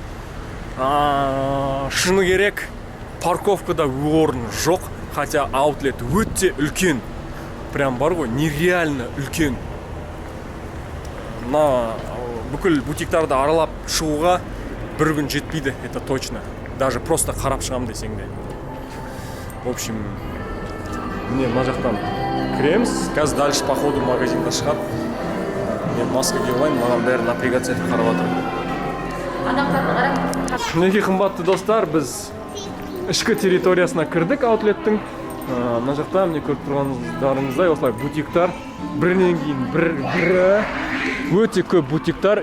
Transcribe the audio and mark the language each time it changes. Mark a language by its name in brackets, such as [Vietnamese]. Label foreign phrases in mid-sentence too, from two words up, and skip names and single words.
[Kazakh] Шыны керек, парковкада орын жоқ, хотя аутлет өте үлкен. Прям бар ғой, нереально үлкен. Бүкіл бутиктарды аралап шығуға бір күн жетпейді, [Russian] это точно. Даже просто [Kazakh] қарап шығам десең де. [Russian] В общем, [Kazakh] міне мына жақтан кіреміз. Қазір [Russian] дальше по ходу [Kazakh] магазинға шығады. Мен маска киіп алайын, маған бәрі напрягаться етіп қарап жатыр. Адамдарды қарап. Мінекей қымбатты достар, біз ішкі территориясына кірдік аутлеттің. Мына жақта міне көріп тұрғандарыңыздай осылай бутиктар, бірінен кейін бірі өте көп бутиктар.